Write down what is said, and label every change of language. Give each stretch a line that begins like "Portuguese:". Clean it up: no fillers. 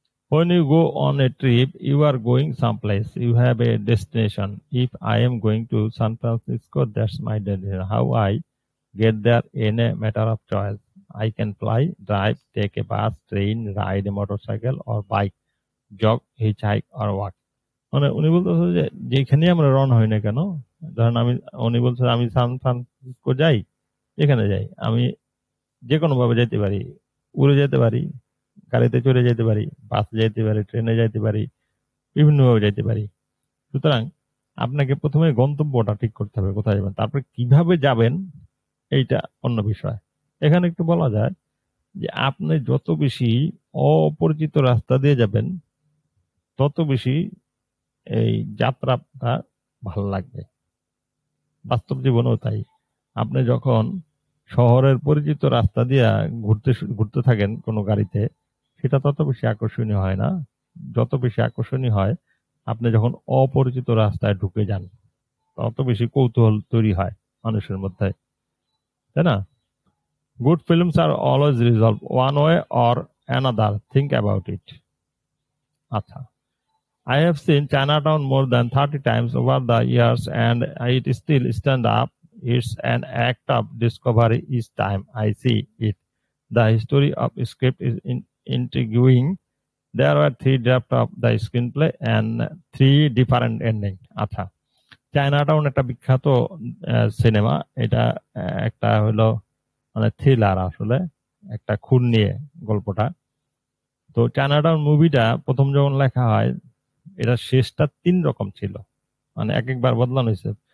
English: When you go on a trip, you are going someplace. You have a destination. If I am going to San Francisco, that's my destination. How I get there in a matter of choice. I can fly, drive, take a bus, train, ride a motorcycle or bike, jog, hitchhike or walk.
Bangla: মানে উনি বলতেছে যে যেখানে আমরা রওনা হই না কেন, ধরেন উনি বলছে আমি সান ফ্রান্সিসকো যাই, যেখানে যাই আমি যে কোনো ভাবে যেতে পারি, উড়ে যেতে পারি, গাড়িতে চড়ে যেতে পারি, বাসে যেতে পারি, ট্রেনে যেতে পারি, বিভিন্ন ভাবে যেতে পারি। সুতরাং আপনাকে প্রথমে গন্তব্যটা ঠিক করতে হবে কোথায় যাবেন, তারপরে কিভাবে যাবেন এইটা অন্য বিষয়। এখানে একটু বলা যায় যে আপনি যত বেশি অপরিচিত রাস্তা দিয়ে যাবেন তত বেশি এই যাত্রাটা ভালো লাগবে। বাস্তব জীবনেও তাই। আপনি যখন শহরের পরিচিত রাস্তা দিয়ে ঘুরতে থাকেন কোনো গাড়িতে, সেটা তত বেশি আকর্ষণীয় হয় না। যত বেশি আকর্ষণীয় হয় আপনি যখন অপরিচিত রাস্তায় ঢুকে যান, তত বেশি কৌতূহল তৈরি হয় মানুষের মধ্যে, তাই না?
English: Good films are always resolved one way or another. Think about it. আচ্ছা, I have seen Chinatown more than 30 times over the years and it still stands up. It's an act of discovery each time I see it. The history of script is intriguing. There were 3 drafts of the screenplay and 3 different endings.
Bangla: আচ্ছা, Chinatown একটা বিখ্যাত cinema. এটা একটা হলো মানে thriller, আসলে একটা খুন নিয়ে গল্পটা। তো চায়নাটাউন মুভিটা প্রথম যখন লেখা হয়, এটা শেষটা 3 রকম ছিল, মানে এক একবার বদলানো হয়েছে।